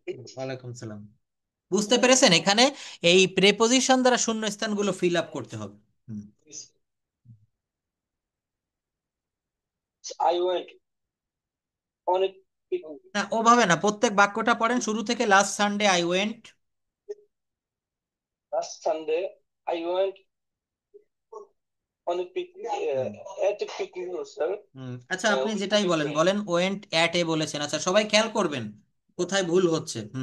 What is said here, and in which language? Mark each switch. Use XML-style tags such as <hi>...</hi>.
<bn>ওয়ালাইকুম সালাম। বুঝতে পেরেছেন? এখানে এই প্রেপোজিশন দ্বারা শূন্যস্থানগুলো ফিল আপ করতে হবে। হুম।</bn> <en>I went on a picnic.</en> <bn>না, ওভাবে না, প্রত্যেক বাক্যটা পড়েন শুরু থেকে।</bn> <en>Last Sunday I went. Last Sunday, I went on a picnic, at a picnic, sir.</en> <bn>আচ্ছা, আপনি</bn> <en>With</en> <bn>যেটাই</bn> <en>my</en> <bn>বলেন</bn> <en>friends.</en> <bn>বলেন,</bn> <en>went at a</en> <bn>বলেছেন। আচ্ছা, সবাই খেয়াল করবেন কোথায় ভুল হচ্ছে।</bn>